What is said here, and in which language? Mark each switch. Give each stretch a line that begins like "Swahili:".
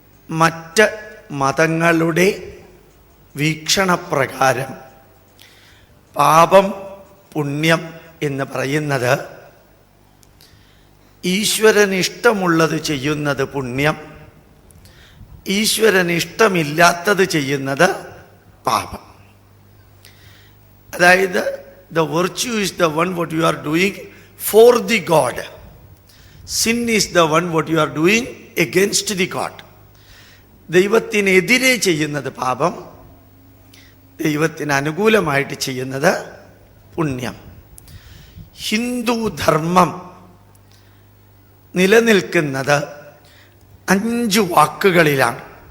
Malayalam: മറ്റ് മതങ്ങളുടെ വീക്ഷണപ്രകാരം പാപം പുണ്യം എന്ന് പറയുന്നത് ഈശ്വരനിഷ്ടമുള്ളത് ചെയ്യുന്നത് പുണ്യം, ഈശ്വരനിഷ്ടമില്ലാത്തത് ചെയ്യുന്നത് പാപം.
English: അതായത് the virtue is the one what you are doing for the God. Sin is the one what you are doing against the God.
Malayalam: ദൈവത്തിനെതിരെ ചെയ്യുന്നത് പാപം, ദൈവത്തിന് അനുകൂലമായിട്ട് ചെയ്യുന്നത് പുണ്യം. ഹിന്ദു ധർമ്മം നിലനിൽക്കുന്നത് 5 വാക്കുകളിലാണ്.